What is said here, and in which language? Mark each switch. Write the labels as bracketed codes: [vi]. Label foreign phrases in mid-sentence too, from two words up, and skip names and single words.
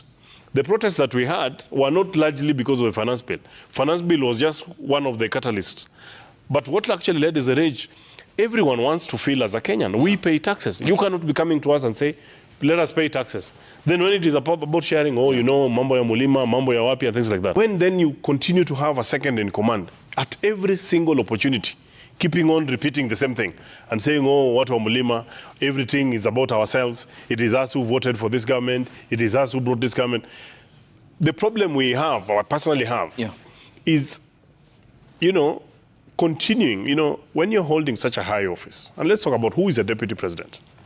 [en] The protests that we had were not largely because of the finance bill. Finance bill was just one of the catalysts. But what actually led is the rage. Everyone wants to feel as a Kenyan. We pay taxes. You cannot be coming to us and say, let us pay taxes. Then when it is about sharing, oh, you know, [sw] mambo ya mulima, mambo ya wapi, [en] and things like that. When then you continue to have a second in command at every single opportunity, keeping on repeating the same thing and saying, oh, what [sw] wa mulima, [en] everything is about ourselves. It is us who voted for this government. It is us who brought this government. The problem we have, or I personally have, is, you know, continuing, you know, when you're holding such a high office, and let's talk about who is a Deputy President.